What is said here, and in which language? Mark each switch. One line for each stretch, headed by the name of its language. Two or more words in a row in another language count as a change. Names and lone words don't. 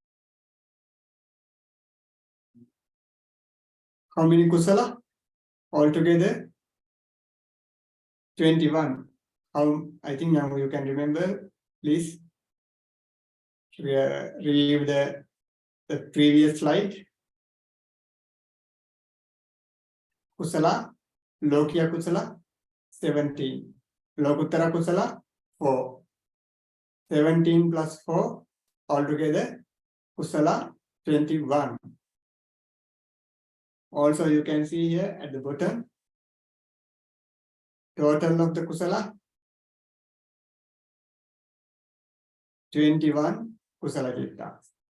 English: How many kusala? Altogether, 21. I think now you can remember. Please review the previous slide. Kusala,
Pali: Lokiya kusala,
English: 17.
Pali: Lokuttara kusala,
English: 4. 17 plus 4, altogether, kusala, 21. Also, you can see here at the bottom, total of the kusala, 21
Pali: kusala cittas.